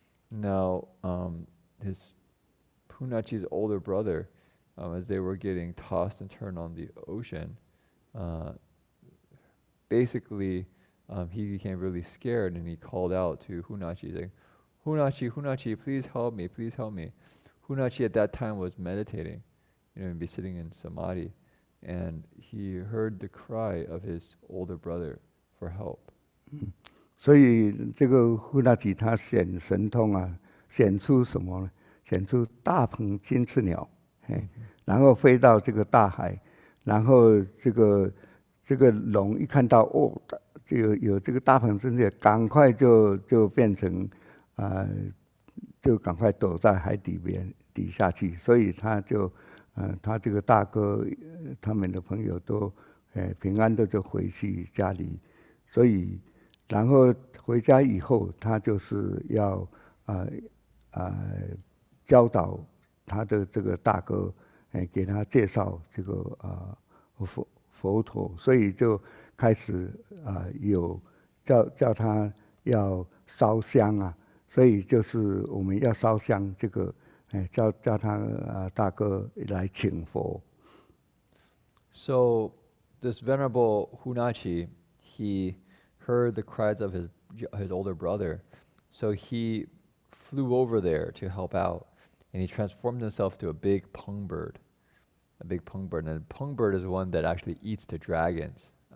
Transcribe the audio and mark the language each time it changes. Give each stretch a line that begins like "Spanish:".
English: Now, his Punachi's older brother, as they were getting tossed and turned on the ocean, basically he became really scared, and he called out to Hunachi, saying, Hunachi, please help me, please help me. Hunachi at that time was meditating, and be sitting in samadhi, and he heard the cry of his older brother for help.
Chinese: 所以这个呼纳吉他显神通啊，显出什么呢？显出大鹏金翅鸟，然后飞到这个大海，然后这个龙一看到有这个大鹏金翅鸟，赶快就变成就赶快躲在海底下去，所以他这个大哥他们的朋友都平安的就回去家里，所以然后回家以后，他就是要教导他的这个大哥，给他介绍这个佛陀，所以就开始有叫他要烧香啊，所以就是我们要烧香，这个叫他大哥来请佛。
English: So this venerable Hunachi, he heard the cries of his older brother, so he flew over there to help out, and he transformed himself to a big pung bird. And a pung bird is one that actually eats the dragons.